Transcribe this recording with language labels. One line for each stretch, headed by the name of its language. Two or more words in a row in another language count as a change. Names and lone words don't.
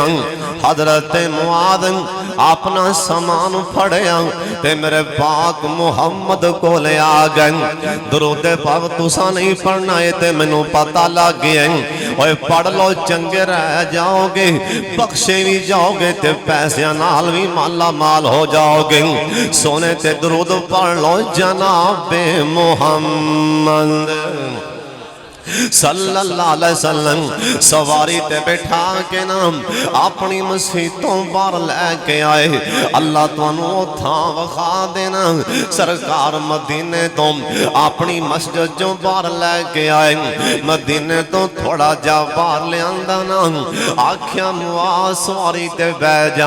Punjabi: حضرت معاذ اپنا سامان پھڑیا تے میرے پاک محمد کو لے آ گئے. درود پاک تساں نہیں پڑھنا ہے تے مینوں پتہ لگ گیا. اوئے پڑھ لو چنگے رہ جاؤ گے بخشے بھی جاؤ گے تے پیسوں نال بھی مالا مال ہو جاؤ گے. سونے تے درود پڑھ لو جنابِ محمد
Arabic: صلى الله عليه وسلم
Punjabi: سواری تے بٹھا کے نام اپنی مسیتوں باہر لیکے آئے. اللہ تہانوں تھاں وکھا دینا سرکار مدینے تو اپنی مسجد چوں باہر لیکے آئے. مدینے تو تھوڑا جا باہر لیاندا نا آکھیا معاذ سواری تے بہہ جا.